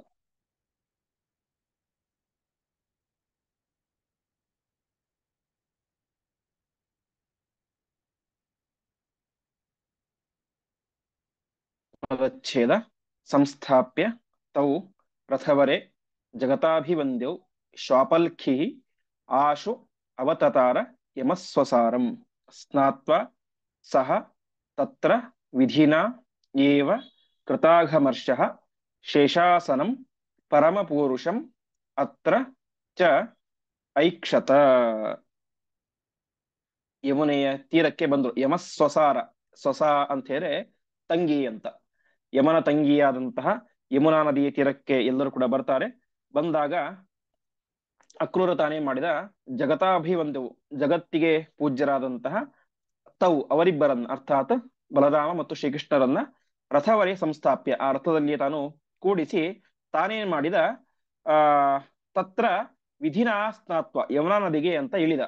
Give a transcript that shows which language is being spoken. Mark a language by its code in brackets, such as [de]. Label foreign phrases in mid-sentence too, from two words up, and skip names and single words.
[kn] ಪದಚ್ಛೇದ. [sa] ಸಂಸ್ಥಾಪ್ಯ ತೌ ರಥವರೆ ಜಗತಾಭಿವಂದ್ಯೌ ಶ್ವಾಪಲ್ಖಿ ಆಶು ಅವತತಾರ ಯಮಸ್ವಸಾರಂ. ಸ್ನಾತ್ವಾ ಸಹ ತತ್ರ ವಿಧಿನಾ ಏವ ಕೃತಾಘಮರ್ಷಃ ಶೇಷಾಸನಂ ಪರಮಪೂರುಷಂ ಅತ್ರ ಚ ಐಕ್ಷತ. [kn] ಯಮುನೆಯ ತೀರಕ್ಕೆ ಬಂದ್ರು. ಯಮಸ್ವಸಾರ, ಸ್ವಸ ಅಂತ ಹೇಳಿ ತಂಗಿ ಅಂತ, ಯಮನ ತಂಗಿಯಾದಂತಹ ಯಮುನಾ ನದಿಯ ತೀರಕ್ಕೆ ಎಲ್ಲರೂ ಕೂಡ ಬರ್ತಾರೆ. ಬಂದಾಗ ಅಕ್ರೂರ ತಾನೇ ಮಾಡಿದ ಜಗತಾಭಿವಂದವು, ಜಗತ್ತಿಗೆ ಪೂಜ್ಯರಾದಂತಹ ತೌ ಅವರಿಬ್ಬರನ್ನ, ಅರ್ಥಾತ್ ಬಲರಾಮ ಮತ್ತು ಶ್ರೀಕೃಷ್ಣರನ್ನ [sa] ರಥವರೇ ಸಂಸ್ಥಾಪ್ಯ, [kn] ಆ ರಥದಲ್ಲಿ ತಾನು ಕೂಡಿಸಿ ತಾನೇನ್ ಮಾಡಿದ, ಆ [sa] ತತ್ರ ವಿಧಿನಾ ಸ್ನಾತ್ವ, [kn] ಯಮುನಾ ನದಿಗೆ ಅಂತ ಇಳಿದ.